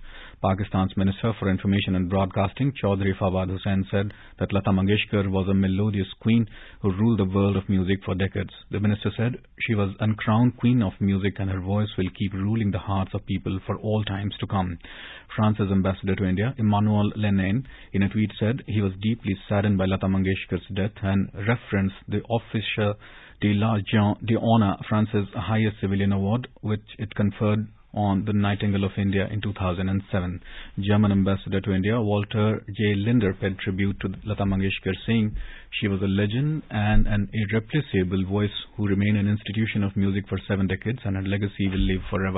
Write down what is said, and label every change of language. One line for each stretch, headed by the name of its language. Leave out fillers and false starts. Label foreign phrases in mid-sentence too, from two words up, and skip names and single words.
English: Pakistan's Minister for Information and Broadcasting, Chaudhry Fawad Hussain, said that Lata Mangeshkar was a melodious queen who ruled the world of music for decades. The minister said she was uncrowned queen of music and her voice will keep ruling the hearts of people for all times to come. France's ambassador to India, Emmanuel Lenain, in a tweet said he was deeply saddened by Lata Mangeshkar's death and referenced the Officier de la Légion d'Honneur, France's highest civilian award, which it conferred on the Nightingale of India in 2007. German ambassador to India, Walter J. Linder, paid tribute to Lata Mangeshkar, saying she was a legend and an irreplaceable voice who remained an institution of music for 7 decades, and her legacy will live forever.